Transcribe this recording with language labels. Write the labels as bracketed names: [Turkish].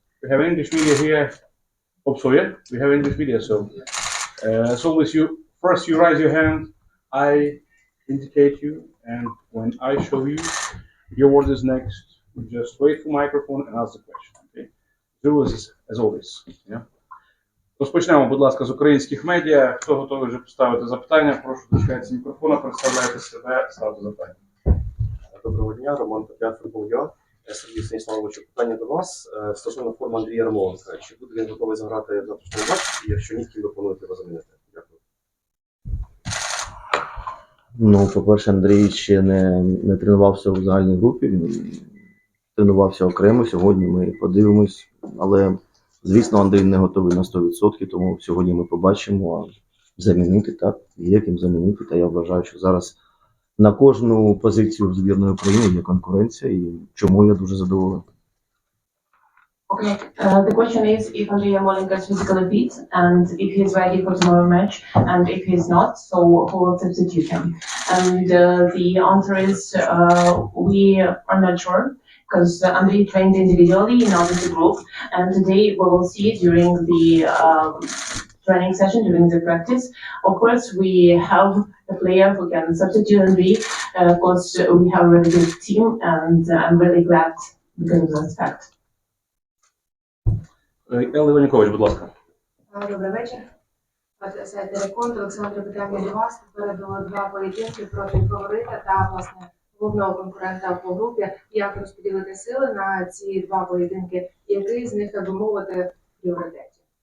[English] We have English media here. Also, yeah, we have English media. So, as always, first you raise your hand, I indicate you, and when I show you, your word is next. You just wait for microphone and ask the question. Okay? Rules as always. Yeah? [Ukrainian] Розпочнемо, будь ласка, з українських медіа. Хто готовий вже поставити запитання, прошу дочекатися мікрофона, представляйте себе, ставте запитання. Доброго дня, Роман Петряк, футбол.ua. Сергій Станіславович, питання до вас стосовно форми Андрія Ярмоленка. Чи буде він готовий заграти в завтрашньому матчі? І якщо ні, ким ви плануєте його замінити? Дякую. Ну, по-перше, Андрій ще не тренувався у загальній групі, він тренувався окремо. Сьогодні ми подивимось, але, звісно, Андрій не готовий на 100%, тому сьогодні ми побачимо, а замінити, так, є ким замінити. Та я вважаю, що зараз на кожну позицію в збірної України є конкуренція, і чому я дуже задоволений. [English] Okay, the question is if Andrei Yarmolenko is physically fit and if he's ready for tomorrow match, and if he's not, so who will substitute him? And the answer is we are not sure, because Andrei trained individually, not as a group, and today we will see during the training session, during the practice. Of course, we have a player who can substitute Andrei, because we have a really good team, and I'm really glad because of that fact. [Ukrainian] Елла Іванюкович, будь ласка. Добрий вечір. Сайт Рекорд. Олександра, питання до вас. Попереду два поєдинки проти фаворита та, власне, головного конкурента по групі. Як розподілити сили на ці два поєдинки? Який з них, так би мовити, в пріоритеті?